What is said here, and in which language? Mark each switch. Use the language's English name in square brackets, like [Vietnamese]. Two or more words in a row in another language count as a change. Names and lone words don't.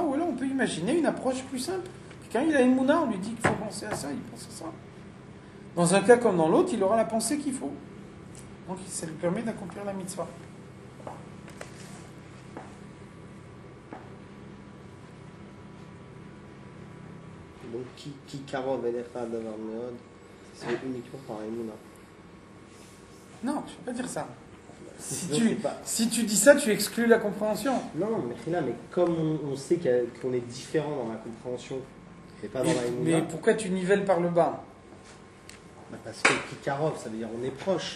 [French] Ou alors on peut imaginer une approche plus simple. Quelqu'un, il a une mouna, on lui dit qu'il faut penser à ça, il pense à ça. Dans un cas comme dans l'autre, il aura la pensée qu'il faut. Donc ça lui permet d'accomplir la mitzvah. [Hebrew] Donc, כי קרוב אליך דבר מאד, [French] c'est uniquement par Emouna. Non, je ne peux pas dire ça. Si tu dis ça, tu exclus la compréhension. Non, mais comme on sait qu'on est différent dans la compréhension et pas dans la Emouna. Mais pourquoi tu nivelles par le bas? Parce que [Hebrew] כי קרוב, [French] ça veut dire on est proche.